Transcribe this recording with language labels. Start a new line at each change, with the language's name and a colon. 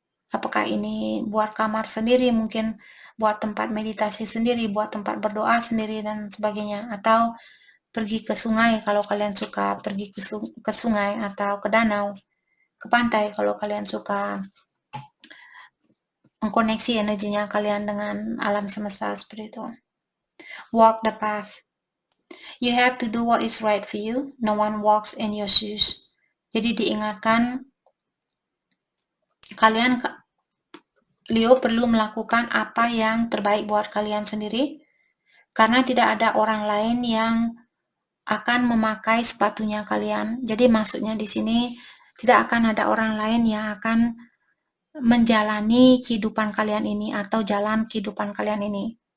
Indonesian: Apakah ini buat kamar sendiri, mungkin buat tempat meditasi sendiri, buat tempat berdoa sendiri dan sebagainya, atau pergi ke sungai kalau kalian suka pergi ke sungai, atau ke danau, ke pantai kalau kalian suka mengkoneksi energinya kalian dengan alam semesta seperti itu.
English: Walk the path. You have to do what is right for you. No one walks in your shoes.
Indonesian: Jadi diingatkan kalian, Leo perlu melakukan apa yang terbaik buat kalian sendiri, karena tidak ada orang lain yang akan memakai sepatunya kalian. Jadi maksudnya di sini tidak akan ada orang lain yang akan menjalani kehidupan kalian ini atau jalan kehidupan kalian ini.